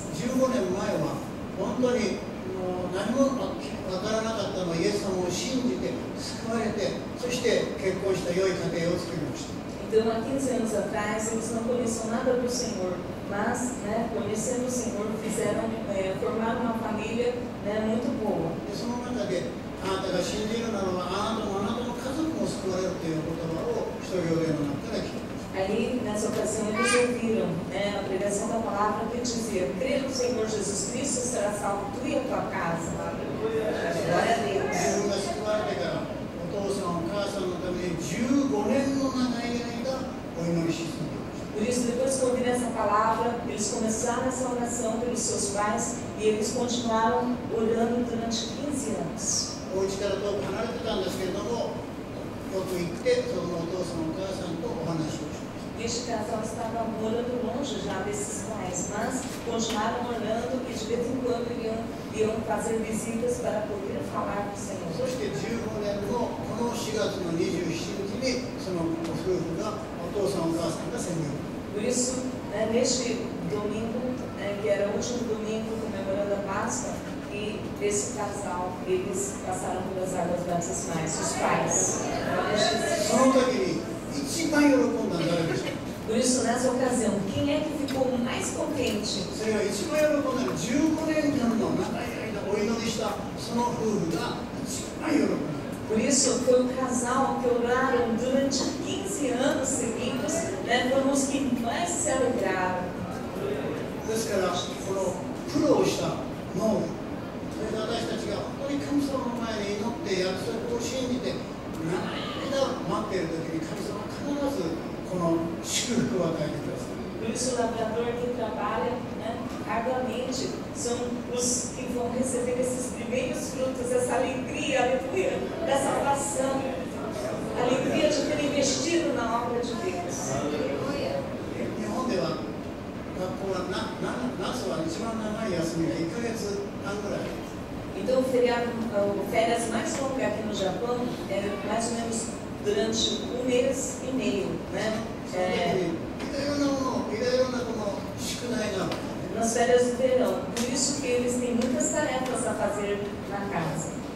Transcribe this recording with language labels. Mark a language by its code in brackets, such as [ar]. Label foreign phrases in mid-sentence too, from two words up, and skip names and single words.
[ja] 15 年前は本当に何もわからなかったのはイエス様を信じて救われて、そして結婚した良い家庭を作りました。 [pt] Então, há 15 anos atrás, eles não conheciam nada do Senhor, mas, né, conhecendo o Senhor, formaram uma família, né, muito boa. [ja] でその中であなたが信じるならばあなたもあなたの家族も救われるという言葉を使徒行伝の中から聞きました。 [pt] Aí, nessa ocasião, eles ouviram, né, a pregação da palavra que dizia: crê no Senhor Jesus Cristo, será salvo tu e a tua casa. Glória a Deus. [ja] 自分が救われてからお父さんお母さんのために15年の長い間お祈りし続けました。 [pt] Por isso, depois que ouviram essa palavra, eles começaram essa oração pelos seus pais e eles continuaram orando durante 15 anos. [ja] お家から遠く離れてたんですけれども、よく行ってそのお父さんお母さんとお話をしました。 [pt] Este casal estava morando longe já desses pais, mas continuaram orando e de vez em quando iam fazer visitas para poder falar com o Senhor. [ja] そして15年のこの4月の27日にそのご夫婦がお父さんお母さんが洗礼を。 [pt] Por isso, né, neste domingo, né, que era o último domingo comemorando a Páscoa, e esse casal, eles passaram pelas águas batismais, os pais. [ja] その時に一番喜んだのは誰でしょう？ [pt] Por isso, nessa ocasião, quem é que ficou mais contente? [ja] それは一番喜んだの15年間の長い間お祈りしたその夫婦が一番喜んだ。 [pt] Por isso, foi o casal que oraram durante 15 anos seguidos, né, foram os que mais se alegraram. [ja] ですから、この苦労した農夫、それで私たちが本当に神様の前に祈って約束を信じて、長い間待っているときに神様は必ずこの祝福を与えてください。 [pt] Por isso, o lavrador que trabalha, né, arduamente são os que vão receber esses primeiros frutos, essa alegria, aleluia, da salvação, a alegria de ter investido na obra de Deus. [ja] 日本では学校は夏は一番長い休みが1ヶ月半ぐらい。 [pt] Então, o feriado, férias mais longas aqui no Japão é mais ou menos durante 1 mês e meio, né? Nas férias do verão. Por isso que eles têm muitas tarefas a fazer na casa.